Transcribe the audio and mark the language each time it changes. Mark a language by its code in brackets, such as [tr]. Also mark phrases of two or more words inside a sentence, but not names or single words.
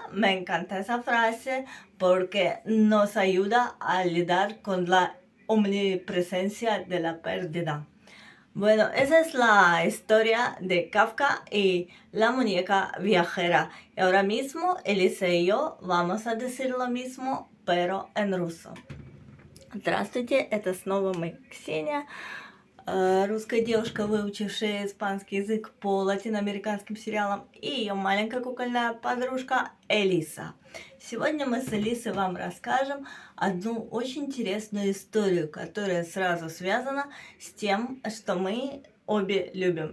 [es] Me encanta esa frase porque nos ayuda a lidiar con la omnipresencia de la pérdida. Bueno, esa es la historia de Kafka y la muñeca viajera. Y ahora mismo Elisa y yo vamos a decir lo mismo, pero en ruso. [ru] Здравствуйте, это снова мы, Ксения, русская девушка, выучившая испанский язык по латиноамериканским сериалам, и ее маленькая кукольная подружка Элиса. Сегодня мы с Элисой вам расскажем одну очень интересную историю, которая сразу связана с тем, что мы обе любим.